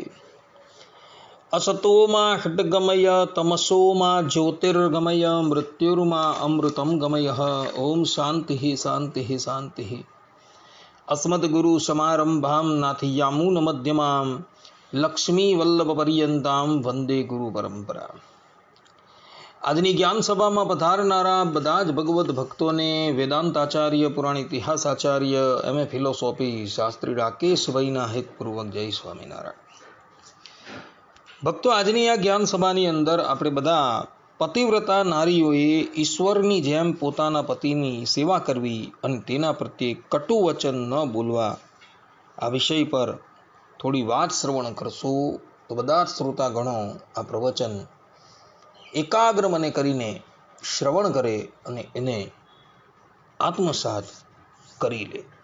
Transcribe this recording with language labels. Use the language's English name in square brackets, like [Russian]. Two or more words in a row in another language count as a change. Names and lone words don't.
[Sanskrit] असतो मा षड्गमय तमसो मा ज्योतिर्गमय मृत्युर्मा अमृतं गमयः। ओम शान्तिः शान्तिः शान्तिः। अस्मद्गुरुसमारम्भां नाथयामुनमध्यमां लक्ष्मीवल्लभपर्यन्तां वन्दे गुरुपरम्परा। [Gujarati] આજની જ્ઞાન સભામાં પધારનારા બધા જ ભગવદ્ ભક્તોને વેદાંતાચાર્ય પુરાણ ઇતિહાસાચાર્ય એમએ ફિલોસોફી શાસ્ત્રી રાકેશભાઈના હેતપૂર્વક જય સ્વામિનારાયણ। ભક્તો, આજની આ જ્ઞાન સભાની અંદર આપણે બધા પતિવ્રતા નારીઓએ ઈશ્વરની જેમ પોતાના પતિની સેવા કરવી અને તેના પ્રત્યે કટુ વચન ન બોલવા આ વિષય પર થોડી વાત શ્રવણ કરશું તો બધા જ શ્રોતાગણો આ પ્રવચન એકાગ્ર મને કરીને શ્રવણ કરે અને એને આત્મસાત કરી લે।